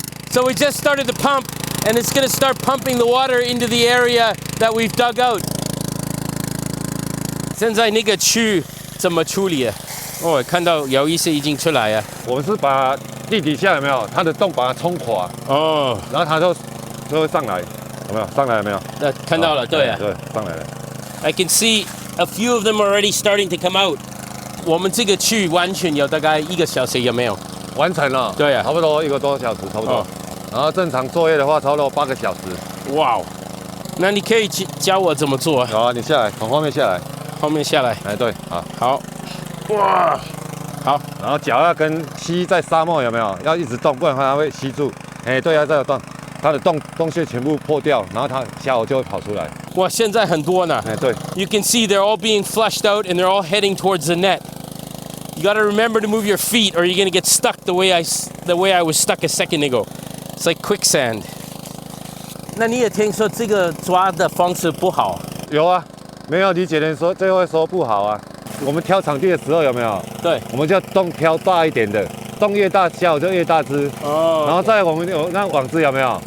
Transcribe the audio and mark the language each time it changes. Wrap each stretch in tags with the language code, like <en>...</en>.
<en>So we just started the pump, and it's going to start pumping the water into the area that we've dug out.</en> <zh>现在那个区怎么处理啊？哦，看到有一些已经出来啊。我们是把地底下有没有它的洞把它冲垮，哦，然后它就会上来，有没有？上来了没有？那看到了，对啊。对，上来了。</zh> <en>I can see a few of them already starting to come out.</en> <zh>我们这个去完全有大概1个小时，有没有？完成了。对啊差不多1个多小时，差不多。哦然后正常作业的话，差不多8个小时。哇哦，那你可以教我怎么做啊？好啊，你下来，从后面下来。后面下来。哎，对，好。好。哇，好。然后脚要跟吸在沙漠有没有？要一直动，不然它会吸住。哎，对啊，这个动，它的洞穴全部破掉，然后它虾蚵就会跑出来。哇，现在很多呢。哎，对。</zh> <en>You can see they're all being flushed out and they're all heading towards the net. You got to remember to move your feet or you're going to get stuck the way I was stuck a second ago. It's like quicksand.</en> <zh>那你也听说这个抓的方式不好？有啊，没有理解的人说最后会说不好啊。我们挑场地的时候有没有？对，我们就洞挑大一点的，洞越大虾蚵就越大只。哦。然后再我们有那网子有没有？</zh>